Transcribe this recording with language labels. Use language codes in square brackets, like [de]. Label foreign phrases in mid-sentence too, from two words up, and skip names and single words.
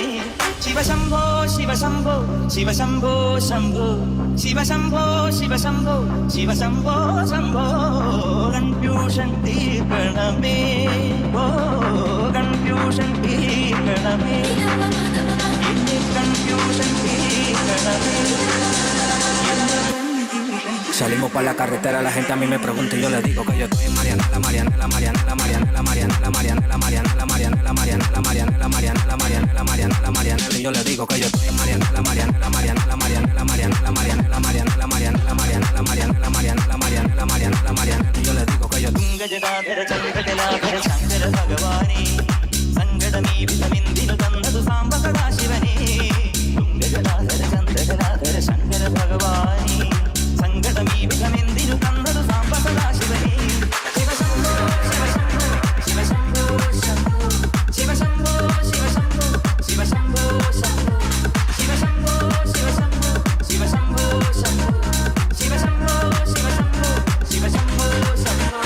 [ml] ശിവശംഭോ ശിവശംഭോ ശിവശംഭോ ശംഭോ ശിവശംഭോ ശിവശംഭോ ശിവശംഭോ ശംഭോ. കൺഫ്യൂഷൻ തീർക്കണമേ, ഓ കൺഫ്യൂഷൻ തീർക്കണമേ, confusion [es] Salimos para la carretera, la gente a mí me pregunta y yo le digo que yo estoy en Marianela, Marianela, Marianela, Marianela, Marianela, Marianela, Marianela, Marianela, Marianela, Marianela, Marianela, Marianela, Marianela, Marianela, y yo le digo que yo estoy en Marianela, Marianela, Marianela, Marianela, Marianela, Marianela, Marianela, Marianela, Marianela, Marianela, Marianela, Marianela, Marianela, Marianela, y yo le digo que yo [ml] ഗജടാധര ചന്ദ്രകലാധര ശങ്കര ഭഗവാനെ സങ്കടമീ വിധമെന്തിനു തന്നതു സാംബ സദാശിവനെ. ഗജടാധര ചന്ദ്രകലാധര ശങ്കര ഭഗവാനെ സങ്കടമീ വിധമെന്തിനു തന്നതു സാംബ സദാശിവനെ. ശിവശംഭോ ശിവശംഭോ ശിവശംഭോ ശംഭോ ശിവശംഭോ ശിവശംഭോ ശിവശംഭോ ശംഭോ ശിവശംഭോ ശിവശംഭോ ശിവശംഭോ ശംഭോ ശിവശംഭോ ശിവശംഭോ ശിവശംഭോ ശംഭോ.